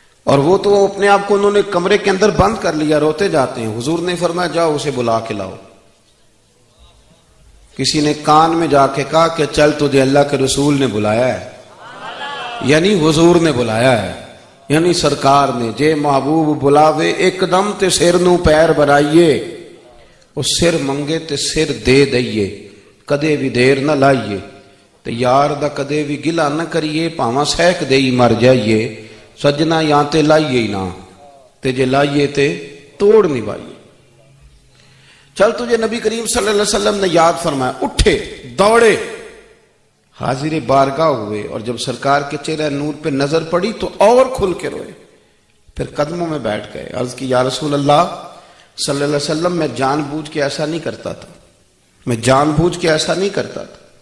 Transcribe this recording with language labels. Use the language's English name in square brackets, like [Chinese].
[Urdu] اور وہ تو اپنے آپ کو انہوں نے کمرے کے اندر بند کر لیا، روتے جاتے ہیں. حضور نے فرمایا جاؤ اسے بلا کے لاؤ. کسی نے کان میں جا کے کہا کہ چل تجھے اللہ کے رسول نے بلایا ہے، یعنی حضور نے بلایا ہے، یعنی سرکار نے. [Punjabi] جے محبوب بلاوے ایک دم تے سر نو پیر بنائیے، وہ سر منگے تے سر دے دئیے، کدے بھی دیر نہ لائیے. تے یار دا کدے بھی گلا نہ کریے، پاواں سہک دئی مر جائیے. سجنا یہاں تے لائیے ہی نہ، تے جے لائیے تے توڑ نبھائیے. [Urdu] چل تجھے نبی کریم صلی اللہ علیہ وسلم نے یاد فرمایا. اٹھے، دوڑے، حاضر بارگاہ ہوئے، اور جب سرکار کے چہرہ نور پہ نظر پڑی تو اور کھل کے روئے. پھر قدموں میں بیٹھ گئے. عرض کی یا رسول اللہ صلی اللہ علیہ وسلم، میں جان بوجھ کے ایسا نہیں کرتا تھا، میں جان بوجھ کے ایسا نہیں کرتا تھا.